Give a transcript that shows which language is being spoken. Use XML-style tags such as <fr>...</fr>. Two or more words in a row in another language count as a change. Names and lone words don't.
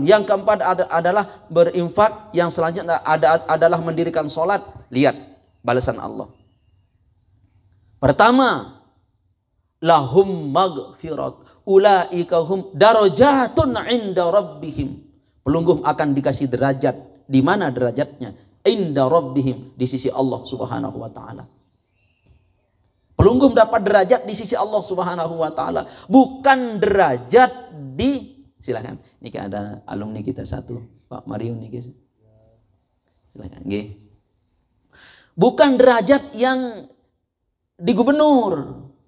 <id>Yang keempat adalah berinfak. Yang selanjutnya adalah mendirikan sholat. Lihat balasan Allah. Pertama,</id> <ar>لهم مغفرة أولئك هم درجات عند ربهم.</ar> <id>Pelungguh akan dikasih derajat. Di mana derajatnya?</id> <ar>عند ربهم,</ar> <id>di sisi Allah</id> <ar>سبحانه وتعالى.</ar> <id>Pelungguh dapat derajat di sisi Allah</id> <ar>سبحانه وتعالى,</ar> <id>bukan derajat di, silakan. Ini kan ada alumni kita satu, Pak Mario nih, silakan. Nggih. Bukan derajat yang di gubernur.</id>